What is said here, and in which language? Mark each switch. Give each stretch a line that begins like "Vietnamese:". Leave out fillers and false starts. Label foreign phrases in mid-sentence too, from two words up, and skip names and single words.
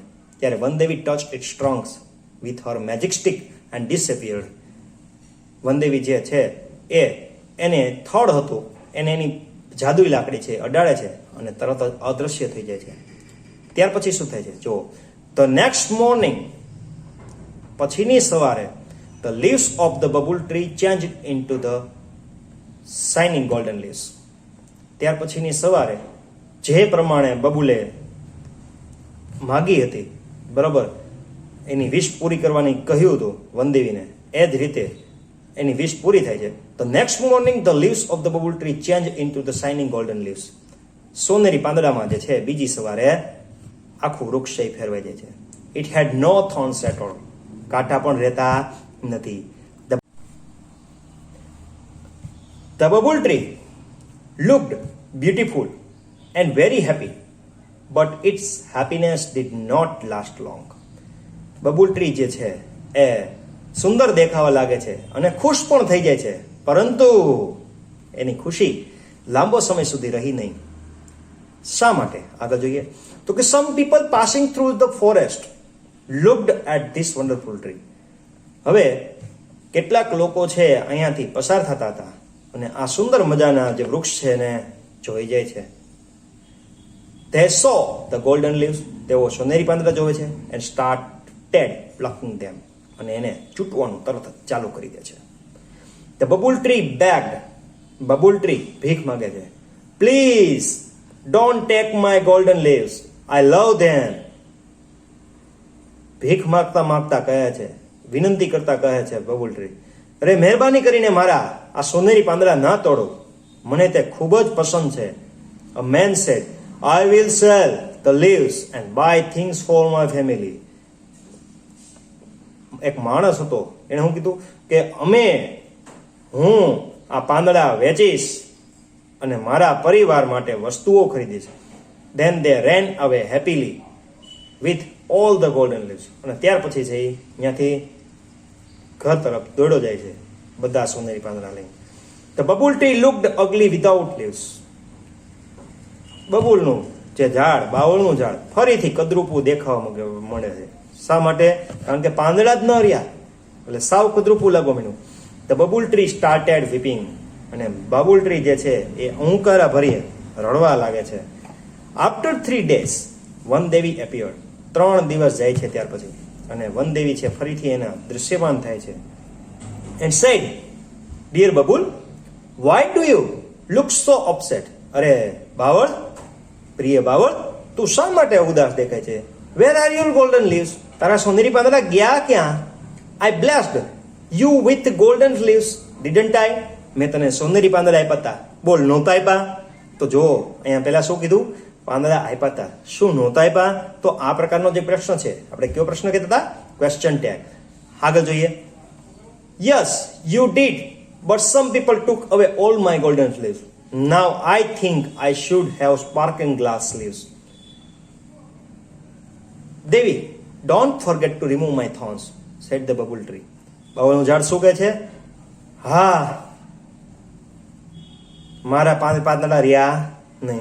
English: ત્યારે વનદેવી touch it strongs with her magic stick and disappeared.
Gujarati: વનદેવી જે છે એને થડ હતું એને એની જાદુઈ લાકડી છે અડાડે છે અને તરત જ અદૃશ્ય થઈ જાય છે. ત્યાર પછી શું થાય છે જુઓ.
English: The next morning,
Gujarati: પછીની સવારે,
English: the leaves of the bubble tree changed into the shining golden leaves.
Gujarati: ત્યાર પછીની સવારે જે પ્રમાણે બબુલે માગી હતી, બરાબર, એની વિશ પૂરી કરવાની કહ્યું હતું વનદેવીને, એ જ રીતે એની વિશ પૂરી થાય છે.
English: The next morning the leaves of the bubble tree changed into the shining golden leaves.
Gujarati: સોનેરી પાંદડામાં જે છે બીજી સવારે આખું વૃક્ષ ફેરવાઈ જાય છે.
English: It had no thorns at all.
Gujarati: કાંટા પણ રહેતા નથી.
English: The bubble tree looked beautiful and very happy, but its happiness did not last long.
Gujarati: બબુલ ટ્રી જે છે એ સુંદર દેખાવા લાગે છે અને ખુશ પણ થઈ જાય છે, પરંતુ એની ખુશી લાંબો સમય સુધી રહી નહીં. શા માટે? આગળ જોઈએ તો કે
English: some people passing through the forest looked at this wonderful tree.
Gujarati: હવે કેટલાક લોકો છે અહીંયાથી પસાર થતા હતા અને આ સુંદર મજાના જે વૃક્ષ છે એને જોઈ જાય છે.
English: They saw the golden leaves.
Gujarati: તેઓ સોનેરી પાંદડા જોવે છે and
English: started plucking them.
Gujarati: અને એને ચૂંટવાનું તરત જ ચાલુ કરી દે છે.
English: The bubble tree begged.
Gujarati: બબુલ ટ્રી ભીખ માંગે છે.
English: Please don't take my golden leaves. I love them.
Gujarati: ભીખ માંગતા માંગતા કહે છે, વિનંતી કરતા કહે છે બબુલ ટ્રી, અરે મહેરબાની કરીને મારા આ સોનેરી પાંદડા ના તોડો, મને તે ખૂબ જ પસંદ છે.
English: A man said, I will sell the leaves and buy things for my family.
Gujarati: એક માણસ હતો, એને શું કીધું કે હું આ પાંદડા વેચીશ અને મારા પરિવાર માટે વસ્તુઓ ખરીદીશ.
English: Then they ran away happily with all the golden leaves.
Gujarati: અને ત્યાર પછી છે ત્યાંથી ઘર તરફ દોડ્યો જાય છે બધા સોનેરી પાંદડા લઈને.
English: The bubble tree looked ugly without leaves.
Gujarati: બબુલનું જે ઝાડ, બાવળનું ઝાડ ફરીથી કદરૂપું દેખાવા મળે છે. શા માટે? કારણ કે પાંદડા જ ન રહ્યા એટલે સાવ કદરૂપું લાગવા માંડ્યું.
English: The bubble tree started weeping.
Gujarati: અને બબુલ ટ્રી જે છે એ અહંકારા ભરીએ રડવા લાગે છે.
English: After 3 days વનદેવી appeared.
Gujarati: 3 દિવસ જાય છે ત્યાર પછી અને વનદેવી છે ફરીથી એના દૃશ્યમાન થાય છે.
English: And said, Dear બબુલ, why do you look so upset?
Gujarati: અરે બાવળ, પ્રિય બાવળ, તું શા માટે ઉદાસ દેખાય છે?
English: Where are your golden leaves?
Gujarati: તારા સોનેરી પાંદડા ગયા ક્યાં?
English: I blessed you with golden leaves, didn't I?
Gujarati: મેં તને સોનેરી પાંદડા આપ્યા હતા, બોલ નહોતા આપ્યા? તો જો અહીંયા પહેલા શું કીધું? પાંદડા આપ્યા હતા. શું નહોતા આપ્યા? તો આ પ્રકારનો જે પ્રશ્ન છે, આપણે કયો પ્રશ્ન કહેતા હતા?
English: question tag.
Gujarati: આગળ જોઈએ.
English: Yes, you did, but some people took away all my golden leaves. Now I think I should have sparkling glass leaves. Devi, don't forget to remove my thorns, said the bubble tree.
Gujarati: બાવળનું ઝાડ શું કહે છે? હા, મારા પાંદડા રહ્યા નહીં.